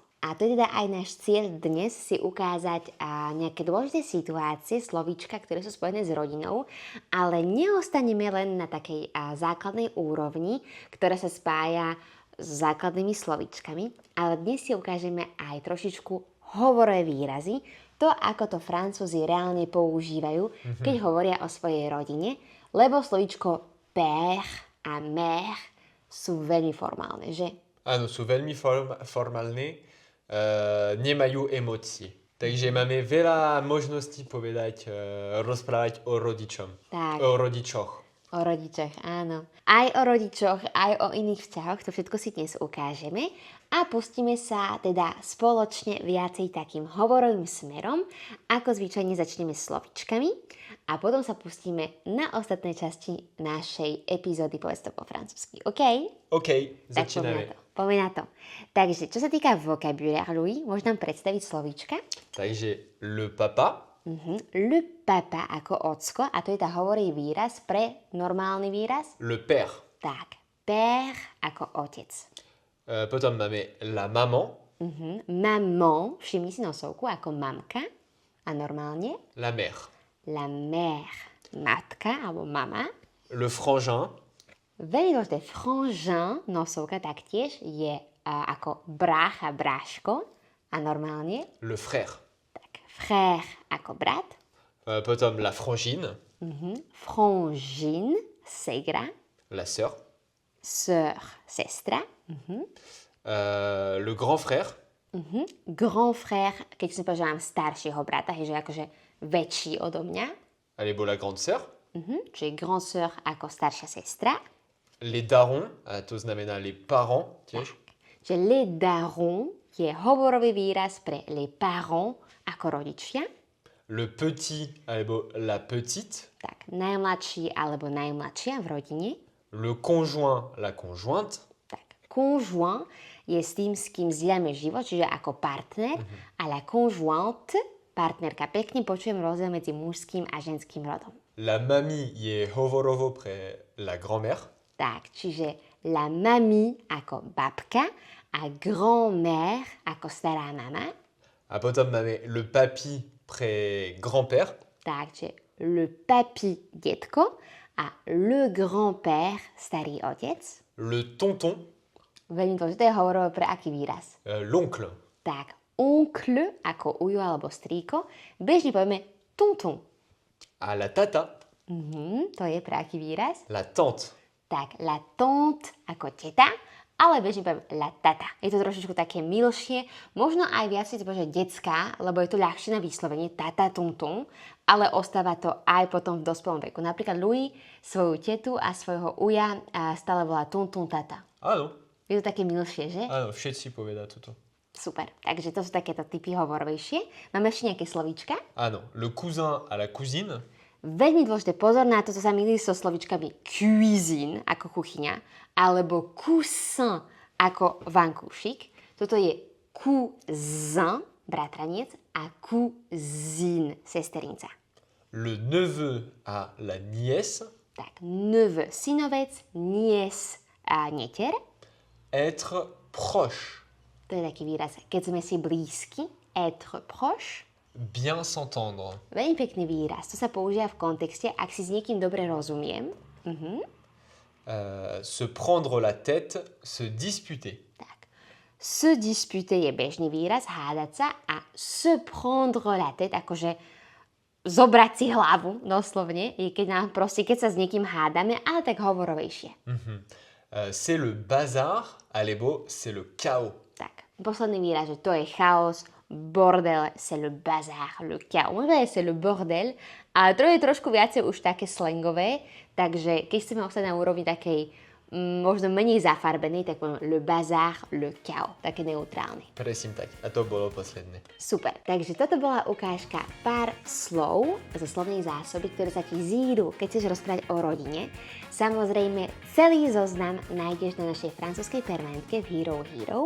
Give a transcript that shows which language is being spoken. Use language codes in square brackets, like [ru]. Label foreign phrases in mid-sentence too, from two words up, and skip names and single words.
[sk] A to je teda aj náš cieľ dnes si ukázať nejaké dôležité situácie, slovíčka, ktoré sú spojené s rodinou, ale neostaneme len na takej základnej úrovni, ktorá sa spája s základnými slovíčkami, ale dnes si ukážeme aj trošičku hovorové výrazy, to, ako to Francúzi reálne používajú, keď hovoria o svojej rodine, lebo slovíčko père a mère sú veľmi formálne, že? Áno, sú veľmi formálne. Nemajú emócie. Takže máme veľa možností povedať, rozprávať o rodičom. Tak. O rodičoch. O rodičoch, áno. Aj o rodičoch, aj o iných vzťahoch, to všetko si dnes ukážeme a pustíme sa teda spoločne viacej takým hovorovým smerom, ako zvyčajne začneme slovičkami a potom sa pustíme na ostatné časti našej epizódy Povedz to po francúzsky, OK? OK, Tak začíname. poďme na to. Takže, čo sa týka vocabulaire, Louis, môžeš nám predstaviť slovíčka? [fr] Takže le papa, Le papa [sk] ako ocko, a to je tá hovorí výraz pre normálny výraz. [fr] le père. [sk] Tak, père ako otec. Potom máme [fr] la maman, [sk] Maman, všimni si nosovku ako mamka a normálne [fr] la mère. la mère, [sk] matka alebo mama. [fr] Le frangin, [sk] Veľmi dôležité, frangin, nosovka taktiež, je ako brácha, bráško a normálne [fr] le frère. [sk] tak frère ako brat, Potom [fr] la frangine, [sk] frangine, segra, [fr] la sœur. [sk] sœur, sestra, [fr] Le grand frère, grand frère, [sk] keď si povedal, že mám staršieho brata, že akože väčší odo mňa, [fr] alebo la grande sœur. [sk] čiže [fr] grand sœur [sk] ako staršia sestra, [fr] Les darons, [sk] to znamená [fr] les parents tiež. [sk] že [fr] les darons [sk] je hovorový výraz pre [fr] les parents [sk] ako rodičia, [fr] Le petit alebo la petite. [sk] tak najmladší alebo najmladšia v rodine, [fr] Le conjoint, la conjointe. [sk] tak conjoint je s tým, s kým zdieľame život, čiže ako partner, a [fr] la conjointe, [sk] partnerka. Pekne počujem rozdiel medzi mužským a ženským rodom. [fr] La mamie [sk] je hovorovo pre [fr] la grand-mère. [sk] Tak, čiže [fr] la mamie [sk] ako babka a grand-mère ako stará mama. A potom máme [fr] le papy [sk] pre grand-père. Tak, čiže [fr] le papi, [sk] detko, a [fr] le grand-père, [sk] starý otec. [fr] Le tonton, [sk] Veľmi dôležité je hovorovo pre aký výraz. [fr] l'oncle. [sk] Tak, oncle ako ujo alebo strýko. Bežne povieme tonton. [fr] A la tata, [sk] To je pre aký výraz. [fr] la tante. [sk] Tak, [fr] la tante [sk] ako teta ale bežne poviem [fr] la tata. [sk] Je to trošičku také milšie, možno aj viac si to povie, že detská, lebo je to ľahšie na vyslovenie, tata tum tum, ale ostáva to aj potom v dospelom veku. Napríklad Louis svoju tetu a svojho uja stále volá tum tum tata. Áno, Je to také milšie, že? áno, všetci povedia toto. Super, takže to sú takéto typy hovorovejšie. Máme ešte nejaké slovíčka? Áno, [fr] le cousin à la cousine. [sk] Veľmi dôležité pozor na to, sa milí so slovíčkami cuisine ako kuchyňa alebo coussin ako vankúšik. Toto je cousin, bratraniec, a cousine, sesterinca. [fr] Le neveu à la nièce. [sk] Tak, neveu, synovec, niece a netier. [fr] Être proche. [sk] To je taký výraz, keď sme si blízky, [fr] être proche. Bien s'entendre. [sk] Veľmi pekný výraz, to sa používa v kontexte, ak si s niekým dobre rozumiem. [fr] Se prendre la tête, se disputer. [sk] Tak. [fr] Se disputer [sk] je bežný výraz, hádať sa, a [fr] se prendre la tête, [sk] akože zobrať si hlavu, doslovne, je keď sa s niekým hádame, ale tak hovorovejšie. [fr] C'est le bazar, alebo c'est le chaos. [sk] Tak, posledný výraz, že to je chaos, [fr] bordel, c'est le bazar, le chaos. [sk] Možno je [fr] c'est le bordel, [sk] ale to je trošku viacej už také slangové, takže keď chceme ostať na úrovni takej možno menej zafarbenej, tak poviem [fr] le bazar, le chaos, [sk] také neutrálne. Presne tak. A to bolo posledné. Super, takže toto bola ukážka pár slov zo slovnej zásoby, ktoré sa ti zídu, keď chceš rozprávať o rodine. Samozrejme, celý zoznam nájdeš na našej francúzskej permanentke v Hero Hero.